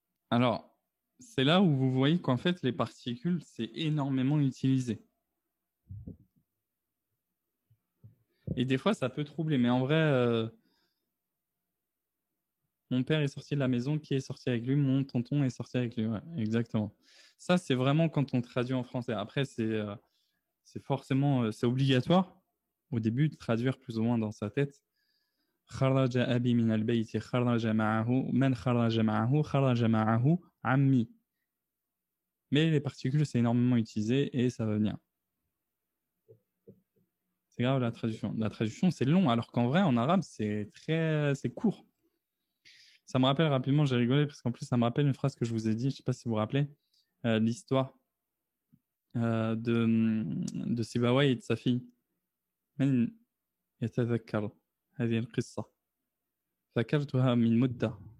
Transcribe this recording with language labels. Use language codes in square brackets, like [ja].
[fr] alors c'est là où vous voyez qu'en fait les particules c'est énormément utilisé et des fois ça peut troubler mais en vrai mon père est sorti de la maison, qui est sorti avec lui? Mon tonton est sorti avec lui. Ouais, exactement. Ça, c'est vraiment quand on traduit en français. Après, c'est forcément, c'est obligatoire au début de traduire plus ou moins dans sa tête. [ar] خرج أبي من البيت خرج معه من خرج معه خرج معه عمي. [fr] Mais les particules, c'est énormément utilisé et ça va venir. C'est grave la traduction. La traduction, c'est long, alors qu'en vrai, en arabe, c'est court. Ça me rappelle rapidement, j'ai rigolé parce qu'en plus ça me rappelle une phrase que je vous ai dit, je ne sais pas si vous vous rappelez, l'histoire de Sibawayh et de sa fille. [ar] من يتذكر هذه القصة ذكرتها من مدة.